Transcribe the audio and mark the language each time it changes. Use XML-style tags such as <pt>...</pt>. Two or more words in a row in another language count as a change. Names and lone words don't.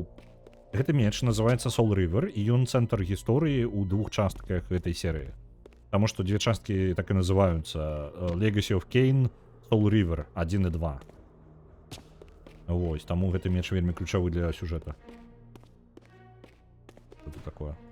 <be>Гэты меч называецца Soul River, і ён цэнтр гісторыі ў двух частках гэтай серыі. Таму што дзве часткі так і называюцца Legacy of Kain, Soul River 1 і 2. Вось, таму гэты меч вельмі ключавы для сюжэта.</be> <ru>Что это такое?</ru>